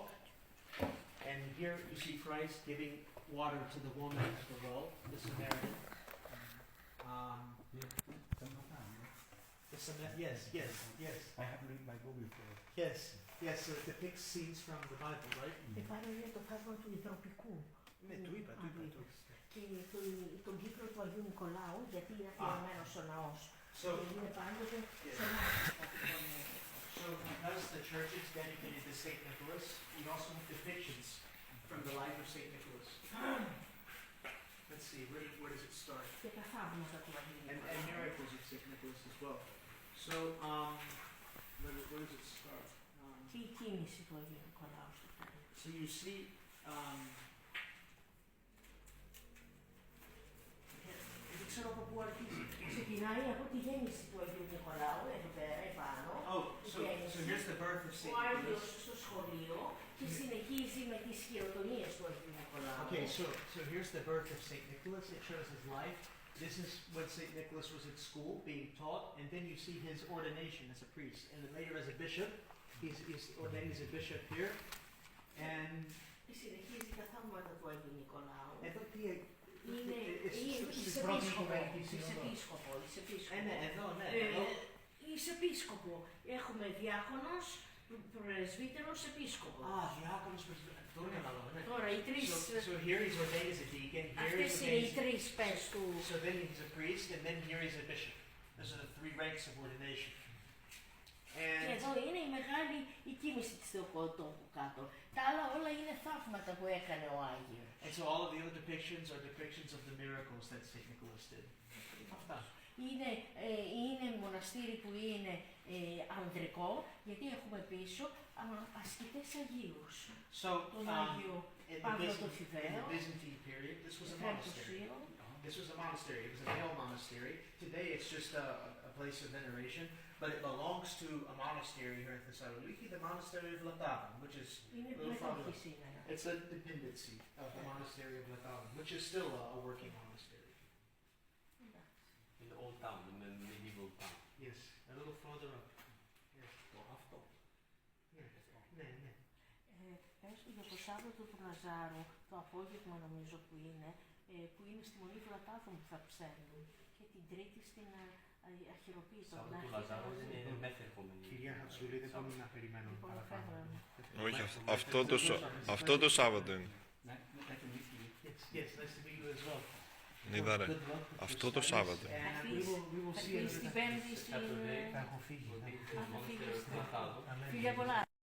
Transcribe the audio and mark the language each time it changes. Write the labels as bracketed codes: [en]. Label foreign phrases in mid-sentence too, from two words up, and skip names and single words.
[en] And here you see Christ giving water to the woman at the well, the Samaritan. Yes. I have read my book before. Yes, so it depicts scenes from the Bible, right? [el] Και πάλι είναι το θαύμα του υδροπικού. Ναι, του είπα. Και τον κύκλο του Αγίου Νικολάου, γιατί είναι αφιερωμένος ο ναός. Και είναι πάντοτε σε ναός. [en] So because the church is dedicated to St. Nicholas, we also have depictions from the life of St. Nicholas. Let's see, where does it start? [el] Και τα θαύματα του Αγίου Νικολάου. [en] And miracles of St. Nicholas as well. So, where does it start? [el] Και η κίνηση του Αγίου Νικολάου στο τέλος. [en] So you see, [el] δεν ξέρω από πού αρχίζει. Ξεκινάει από τη γέννηση του Αγίου Νικολάου, εδώ πέρα, επάνω. [en] So here's the birth of St. [el] Ο Άγιος [en] Nicholas. [el] στο σχολείο και συνεχίζει με τις χειροτονίες του Αγίου Νικολάου. [en] Okay, so here's the birth of St. Nicholas. It shows his life. This is when St. Nicholas was at school being taught, and then you see his ordination as a priest, and then later as a bishop. He's ordained as a bishop here, and [el] Συνεχίζει τα θαύματα του Αγίου Νικολάου. εδώ τι Είναι επίσκοπο. Έχουμε διάκονος, πρεσβύτερος, επίσκοπο. Διάκονος, Τώρα οι τρεις. [en] So here he's ordained as a deacon. [el] Αυτές είναι οι τρεις πες του. [en] So then he's a priest, and then here he's a bishop. Those are the three ranks of ordination. [el] Και εδώ είναι η μεγάλη η κίνηση της Θεοτόκου κάτω. Τα άλλα όλα είναι θαύματα που έκανε ο Άγιος. [en] And so all of the other depictions are depictions of the miracles that St. Nicholas did. [el] Αυτά. Είναι μοναστήρι που είναι ανδρικό, γιατί έχουμε πίσω ασκητές Αγίους. Τον Άγιο Παύλο το Φιδαίο, [en] This was a monastery. It was a male monastery. Today it's just a place of veneration, but it belongs to a monastery here in Thessaloniki, the monastery of Latavan, which is a little farther. It's a dependency of the monastery of Latavan, which is still a working monastery. In the old town, the medieval town. Yes, a little further up. Yes. [el] Αυτό. Ναι. Έστω για το Σάββατο του Λαζάρου, το απόγευμα νομίζω που είναι στη Μονή του Λατάθου που θα ψέρνουν και την Τρίτη στην Αρχιεροποίηση. Σάββατο του Λαζάρου δεν είναι μέχρι ερχόμενη. Κυρία Χατσούλη, δεν μπορούμε να περιμένουμε παραπάνω. Όχι, αυτό το Σάββατο είναι. [en] Yes, nice to meet you as well. [el] Είδα ρε, αυτό το Σάββατο. Θα κλείσει την Πέμπτη στην... Θα έχω φύγει. Φιλιά πολλά.